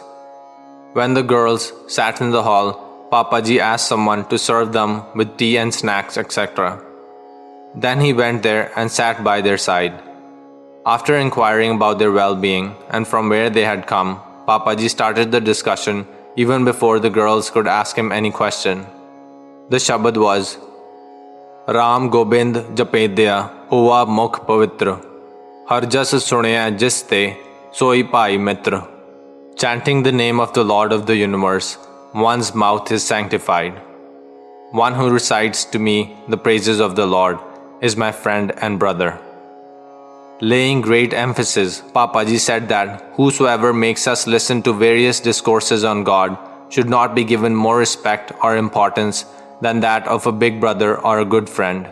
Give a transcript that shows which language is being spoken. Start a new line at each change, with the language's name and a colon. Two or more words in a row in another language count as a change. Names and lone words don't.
English: When the girls sat in the hall, Papaji asked someone to serve them with tea and snacks, etc. Then he went there and sat by their side. After inquiring about their well-being and from where they had come, Papaji started the discussion even before the girls could ask him any question. The Shabad was,
Punjabi: ਰਾਮ ਗੋਬਿੰਦ ਜਪੇਦਿਆ ਹੋਆ ਮੁਖੁ ਪਵਿਤ੍ਰੁ ਹਰਿ ਜਸੁ ਸੁਣਾਇਆ ਜਿਸ ਤੇ ਸੋਈ ਭਾਈ ਮਿਤ੍ਰੁ.
English: Chanting the name of the Lord of the universe, one's mouth is sanctified. One who recites to me the praises of the Lord is my friend and brother. Laying great emphasis, Papaji said that whosoever makes us listen to various discourses on God should not be given more respect or importance than that of a big brother or a good friend.